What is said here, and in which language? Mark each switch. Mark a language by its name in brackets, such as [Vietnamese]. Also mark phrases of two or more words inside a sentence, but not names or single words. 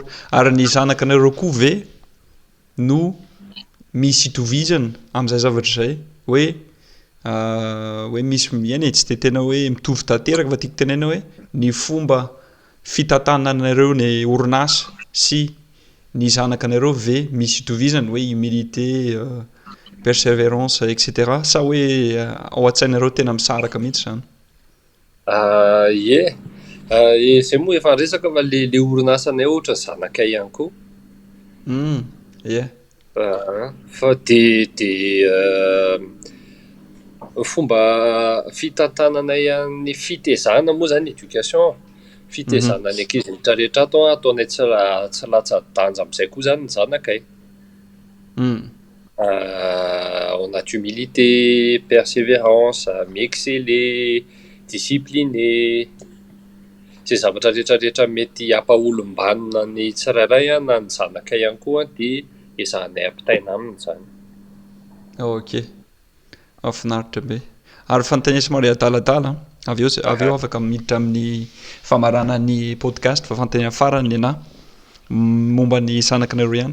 [Malagasy] Ary ny zanakanareo koa ve no misy itovizana amin'izay zavatra izay hoe misy eny e, tsy dia tena hoe mitovy tanteraka fa tiako tenena hoe ny fomba fitantananareo ny orinasa sy ny zanakanareo ve misy itovizana hoe [French] humilité, persévérance [Malagasy] etc. Sa hoe ao an-tsainareo tena misaraka mihitsy zany? Izay moa efa resaka fa le orinasanay ohatra ny zanakay ihany koa. Fa dia fomba fitantananay amin'ny fitezana moa zany éducation. Fitezana ny ankizy rehetra ato ataonay tsy latsa-danja amin'izay koa zany ny zanakay. [French] On a humilité, persévérance, m'exceller, discipliné. [Malagasy] Izay zavatra rehetrarehetra mety hampaolom-banona ny tsirairay na ny zanakay ihany koa dia ezahanay ampitaina aminy zany. Ok, mahafinaritra be. Ary fanontaniana somary adaladala avy eo afaka miditra amin'ny famarana ny podcast fa fanontaniana farany anahy momba ny zanakanareo ihany.